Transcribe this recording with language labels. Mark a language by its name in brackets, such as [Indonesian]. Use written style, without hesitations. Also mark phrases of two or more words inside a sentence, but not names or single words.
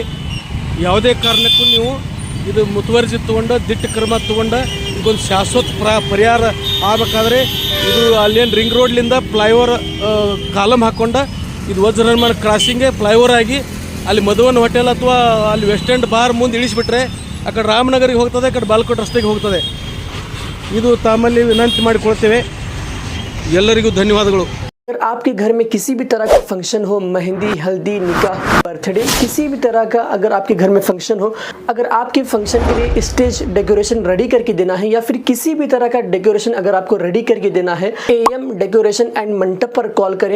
[Kannada] ಯಾವುದೇ ಕಾರಣಕ್ಕೂ ನೀವು ಇದು ಮುತುವರ್ಜಿ ತೊಗೊಂಡು ದಿಟ್ಟ ಕ್ರಮ ತೊಗೊಂಡು ಇದೊಂದು ಶಾಶ್ವತ ಪರಿಹಾರ ಆಗಬೇಕಾದ್ರೆ ಇದು ಅಲ್ಲೇನು [English] ring roadಲಿಂದ flyover column [Kannada] ಹಾಕ್ಕೊಂಡು ಇದು ವಜ್ರ ನಿರ್ಮಾಣ ಕ್ರಾಸಿಂಗ್ಗೆ ಫ್ಲೈಓವರ್ ಆಗಿ ಅಲ್ಲಿ ಮಧುವನ್ ಹೋಟೆಲ್ ಅಥವಾ ಅಲ್ಲಿ ವೆಸ್ಟ್ ಎಂಡ್ ಬಾರ್ ಮುಂದೆ ಇಳಿಸಿಬಿಟ್ರೆ ಆ ಕಡೆ ರಾಮನಗರಿಗೆ ಹೋಗ್ತದೆ, ಆ ಕಡೆ ಬಾಲ್ಕೋಟ್ ರಸ್ತೆಗೆ ಹೋಗ್ತದೆ. ಇದು ತಮ್ಮಲ್ಲಿ ವಿನಂತಿ ಮಾಡಿಕೊಳ್ತೇವೆ. ಎಲ್ಲರಿಗೂ ಧನ್ಯವಾದಗಳು. [Hindi] अगर आपके घर में किसी भी तरह का फंक्शन हो, मेहंदी, हल्दी, निकाह, बर्थडे, किसी भी तरह का अगर आपके घर में फंक्शन हो, अगर आपके फंक्शन के लिए [English] stage decoration ready [Hindi] करके देना है या फिर किसी भी तरह का डेकोरेशन अगर आपको रेडी करके देना है, AM डेकोरेशन एंड मंडप पर कॉल करें.